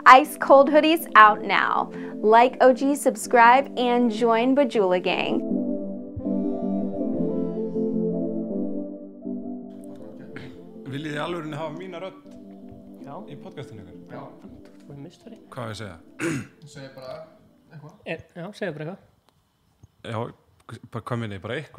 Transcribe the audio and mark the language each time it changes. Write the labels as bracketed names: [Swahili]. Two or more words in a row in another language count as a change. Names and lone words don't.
[English] Ice cold hoodies out now. Like OG, subscribe, and join Bajula Gang. [Icelandic] Viljið þið alveg hafa mína rödd Já. Í podcastinu ykkur? Já. Þú mistari. Hvað á ég að segja? Segir bara eitthvað. Já, segja bara eitthvað. Já, bara hvað minni, bara eitthvað?